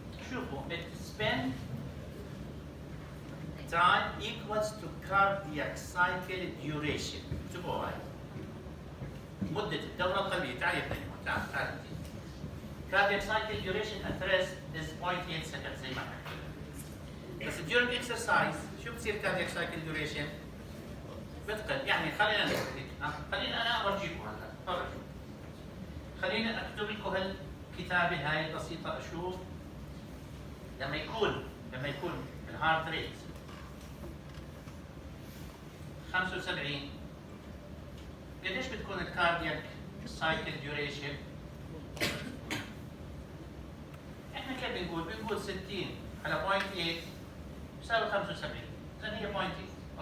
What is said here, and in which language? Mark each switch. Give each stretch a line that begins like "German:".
Arabic: شوفوا
English: spend time equals to cardiac cycle duration.
Arabic: شوفوا هاي مدة الدورة القلبية. تعال يا ابني تعال انت.
English: cardiac cycle duration at rest is 0.8 seconds
Arabic: زي ما حكينا. بس
English: during exercise
Arabic: شو بصير
English: cardiac cycle duration؟
Arabic: بتقل. يعني خلينا خلينا انا اورجيكم هلا. فرجوا. خلينا اكتب لكم هالكتابه هاي البسيطه. اشوف لما يكون الهارت ريت 75 قديش بتكون الكاردياك سايكل ديوريشن؟ احنا كيف بنقول 60 على 0.8 بيساوي 75. اذا هي 0.8.